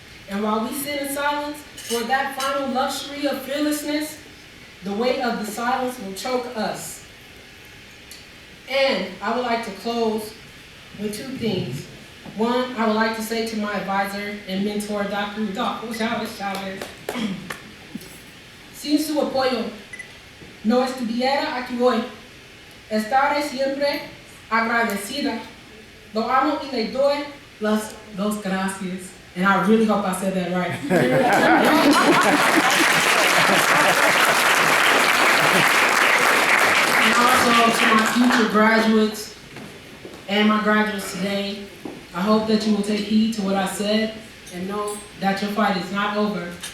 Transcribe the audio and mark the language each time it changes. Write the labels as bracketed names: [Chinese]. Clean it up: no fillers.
[English] And while we sit in silence for that final luxury of fearlessness, the weight of the silence will choke us. And I would like to close with two things. One, I would like to say to my advisor and mentor, Dr. [Spanish] Rodolfo Chávez, sin su apoyo, no estuviera aquí hoy. Estaré siempre agradecida. Lo amo y le doy las dos gracias. [English] And I really hope I said that right. And also to my future graduates and my graduates today, I hope that you will take heed to what I said and know that your fight is not over.